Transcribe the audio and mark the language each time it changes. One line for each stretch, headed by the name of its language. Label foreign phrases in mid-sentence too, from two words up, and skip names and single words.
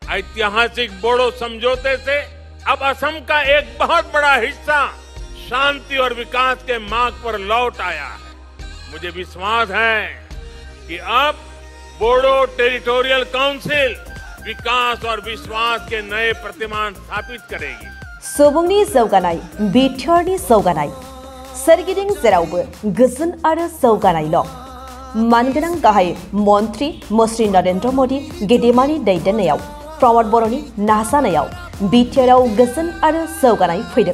Hindi: ऐतिहासिक बोडो समझौते से अब असम का एक बहुत बड़ा हिस्सा शांति और विकास के मार्ग पर लौट आया है। मुझे विश्वास है कि अब बोडो टेरिटोरियल काउंसिल विकास और विश्वास के नए प्रतिमान स्थापित करेगी।
Bodo: सुबुंनि जौगानाय, बिटिआरनि जौगानाय, सोरगिदिं जेरावबो गोजोन आरो जौगानायल'। मानगोनां गाहाय मन्त्रि मुश्री नरेन्द्र मोदी गेदेमानि दैदेननायाव प्रमद बर'नि नाजानायाव बिटिआरआव गोजोन आरो जौगानाय फैदों।